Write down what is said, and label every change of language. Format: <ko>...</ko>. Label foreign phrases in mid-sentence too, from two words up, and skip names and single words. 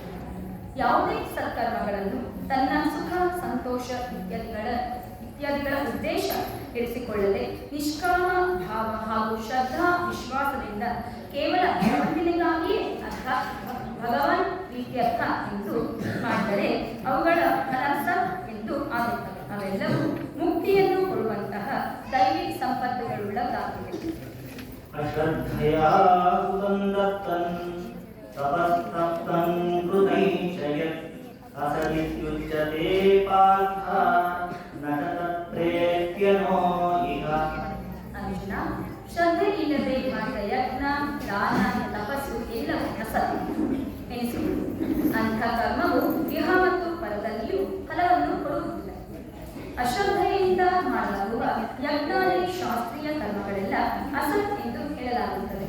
<kn>ಯಾವುದೇ ಸತ್ಕರ್ಮಗಳನ್ನು ತನ್ನ ಸುಖ, ಸಂತೋಷ ಇತ್ಯಾದಿಗಳ ಉದ್ದೇಶ ಇರಿಸಿಕೊಳ್ಳದೆ ನಿಷ್ಕಾಮ ಭಾವ ಹಾಗೂ ಶ್ರದ್ಧಾ ವಿಶ್ವಾಸದಿಂದ ಕೇವಲ ಭಗವಂತನಿಗಾಗಿಯೇ ಅರ್ಥಾತ್ ಭಗವಾನ್ ಪ್ರೀತ್ಯರ್ಥ ಎಂದು ಮಾಡಿದರೆ ಅವುಗಳ ಫಲ ಸತ್ ಎಂದು ಆಗುತ್ತವೆ. ಅವೆಲ್ಲವೂ ಮುಕ್ತಿಯನ್ನು ಕೊಡುವಂತಹ ದೈವಿ ಸಂಪತ್ತುಗಳುಳ್ಳದಾಗಿವೆ.</kn> <sa>अश्रद्धया सुतं दत्तं तपस्तप्तं कृतैश्चयत् असदित्युच्यते पार्थ न च तत्प्रेत्यनो इह.</sa> <kn>ಅರ್ಜುನ, ಶ್ರದ್ಧೆ ಇಲ್ಲದೆ ಮಾಡಿದ ಯಜ್ಞ, ದಾನ, ತಪಸ್ಸು ಎಲ್ಲವೂ ಅಸತ್ಯ ಎನಿಸುವುದು. ಅಂಥ ಕರ್ಮವು ಇಹ ಮತ್ತು ಪರದಲ್ಲಿಯೂ ಫಲವನ್ನು ಕೊಡುವುದಿಲ್ಲ. ಅಶ್ರದ್ಧೆಯಿಂದ ಮಾಡಲಾಗುವ ಯಜ್ಞಾದಿ ಶಾಸ್ತ್ರೀಯ ಕರ್ಮಗಳೆಲ್ಲ ಅಸತ್ ಎಂದು ಹೇಳಲಾಗುತ್ತದೆ.</kn>